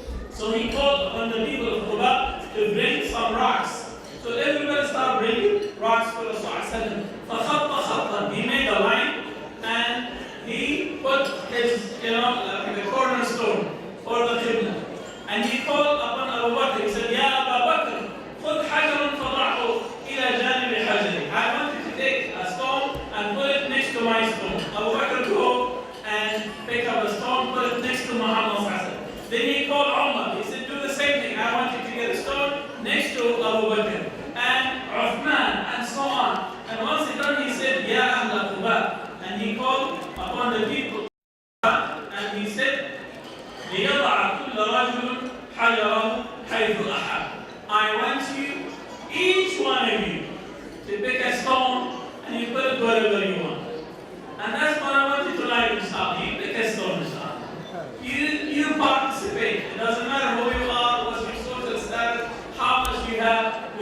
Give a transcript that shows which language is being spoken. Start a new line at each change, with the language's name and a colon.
English: So he called upon the people of Quba to bring some rocks. So everybody started bringing rocks for the Prophet ﷺ. He made a line and he put his, the cornerstone for the Qibla. And he called upon Abu Bakr. He said,
Arabic: Ya Abu Bakr, خذ حجر فضعه إلى جانب حجري.
English: I want you to take a stone and put it next to my stone. Abu Bakr go and pick up a stone, put it next to Muhammad ﷺ. Then he called Umar. He said, do the same thing. I want you to get a stone next to Abu Bakr. And Uthman, and so on. And once he done, he said,
Arabic: Ya Ahla Quba.
English: And he called upon the people. And he said,
Arabic: ليضع كل رجل حجره حيث أحب.
English: I want you, each one of you, to pick a stone and you put it wherever you want. And that's what I want you to like, inshallah. You pick a stone, inshallah. You participate. It doesn't matter who you are, what's your social status, how much you have.